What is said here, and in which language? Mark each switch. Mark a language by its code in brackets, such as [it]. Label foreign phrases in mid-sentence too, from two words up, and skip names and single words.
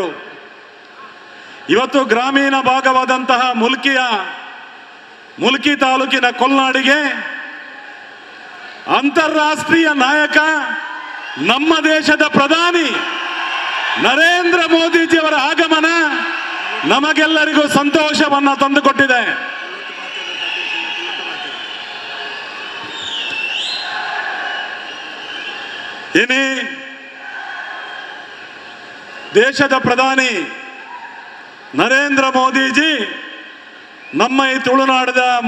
[kn] ಇವತ್ತು ಗ್ರಾಮೀಣ ಭಾಗವಾದಂತಹ ಮುಲ್ಕಿ ತಾಲೂಕಿನ ಕೊಲ್ನಾಡಿಗೆ ಅಂತಾರಾಷ್ಟ್ರೀಯ ನಾಯಕ ನಮ್ಮ ದೇಶದ ಪ್ರಧಾನಿ ನರೇಂದ್ರ ಮೋದಿಜಿಯವರ ಆಗಮನ ನಮಗೆಲ್ಲರಿಗೂ ಸಂತೋಷವನ್ನ ತಂದುಕೊಟ್ಟಿದೆ. [tcy] ಇನಿ ದೇಶದ ಪ್ರಧಾನಿ ನರೇಂದ್ರ ಮೋದಿಜಿ ನಮ್ಮ ಈ ತುಳುನಾಡದ